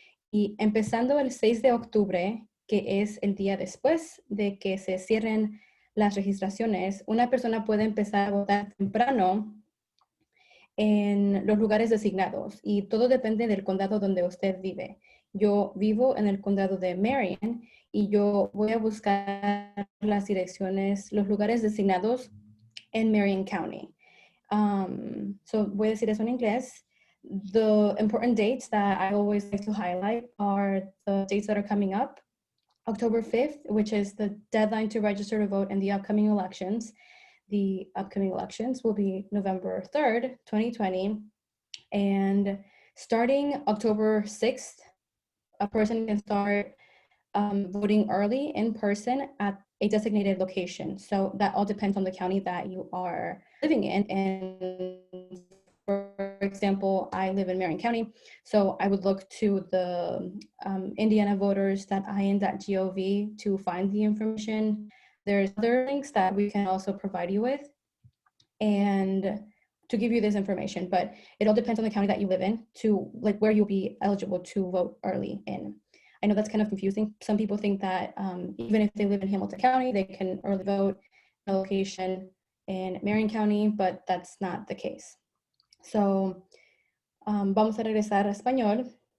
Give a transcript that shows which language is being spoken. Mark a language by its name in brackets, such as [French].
[Spanish] Y empezando el 6 de octubre, que es el día después de que se cierren las registraciones, una persona puede empezar a votar temprano en los lugares designados y todo depende del condado donde usted vive. Yo vivo en el condado de Marion y yo voy a buscar las direcciones, los lugares designados en Marion County. So voy a decir eso en inglés. [English] The important dates that I always like to highlight are the dates that are coming up. October 5th, which is the deadline to register to vote in the upcoming elections. The upcoming elections will be November 3rd, 2020. And starting October 6th, a person can start voting early in person at a designated location. So that all depends on the county that you are living in. And for example, I live in Marion County, so I would look to the indianavoters.in.gov to find the information. There's other links that we can also provide you with and to give you this information, but it all depends on the county that you live in to like where you'll be eligible to vote early in. I know that's kind of confusing. Some people think that even if they live in Hamilton County, they can early vote in a location in Marion County, but that's not the case. [Spanish] So, vamos a regresar a español.